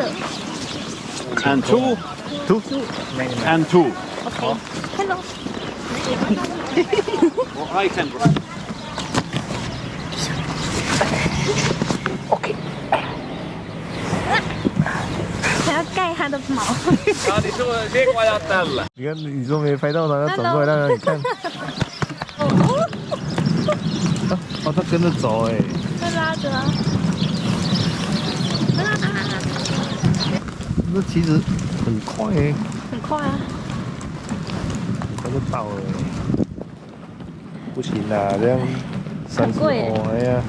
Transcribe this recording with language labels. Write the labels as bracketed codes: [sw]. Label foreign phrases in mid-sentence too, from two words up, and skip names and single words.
[en] And 2, and 2. [zh] OK， 看咯。 [en] Well, I can. [zh] OK。还要盖它的毛。 [fi] Ja, niin se kun ajat tällä. [zh] 你看，你说没拍到他，他转过来让你看。哦，他跟着走哎。在拉着啊。那其实很快哎。很快啊。他就到了。不行啦，这样30欧哎呀。